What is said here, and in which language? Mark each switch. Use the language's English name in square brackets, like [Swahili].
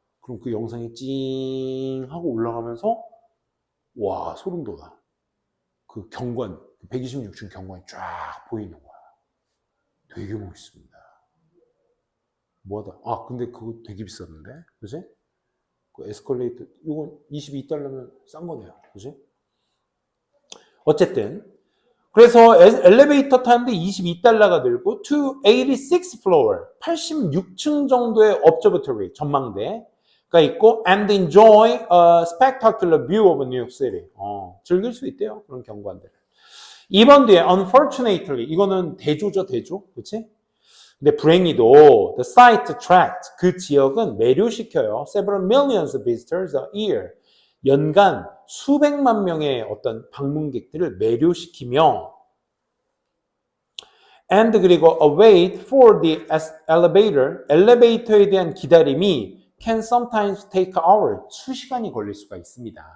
[Korean] 그럼 그 영상이 찡 하고 올라가면서 와 소름 돋아. 그 경관 126층 경관이 쫙 보이는 거야. 되게 멋있습니다. 뭐하다. 아 근데 그거 되게 비쌌는데 그지? 그 에스컬레이터 이건 22달러면 싼 거네요. 그지? 어쨌든 그래서 엘리베이터 타는데 22달러가 들고 [English] to 86 floor [Korean] 86층 정도의 [English] observatory [Korean] 전망대가 있고 [English] and enjoy a spectacular view of New York City. [Korean] 즐길 수 있대요. 그런 경관들을. 2번 뒤에 unfortunately 이거는 대조죠 대조. 그렇지? 근데 불행히도 [English] the site attract [Korean] 그 지역은 매료시켜요. [English] Several millions of visitors a year. [Korean] 연간 수백만 명의 어떤 방문객들을 매료시키며 and 그리고 [English] await for the elevator [Korean] 엘리베이터에 대한 기다림이 [English] can sometimes take hours [Korean] 수시간이 걸릴 수가 있습니다.